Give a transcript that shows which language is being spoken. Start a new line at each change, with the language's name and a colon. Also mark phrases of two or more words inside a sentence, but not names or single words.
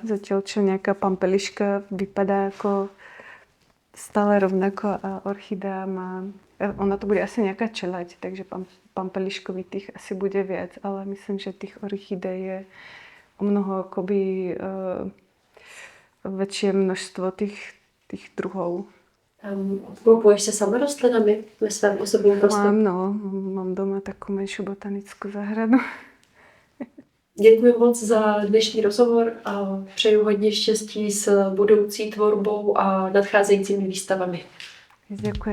Slovak: Zatiaľ, čo nejaká pampeliška vypadá ako stále rovnako a orchidea má... Ona to bude asi nejaká čeľaď, takže pampeliškovitých asi bude viac, ale myslím, že tých orchidej je o mnoho akoby väčšie množstvo tých druhov.
Czech: Obklopuješ se sama rostlinami ve svém osobním prostoru?
Slovak: Mám doma takú menšiu botanickú záhradu.
Czech: Děkuji moc za dnešní rozhovor a přeju hodně štěstí s budoucí tvorbou a nadcházejícími výstavami.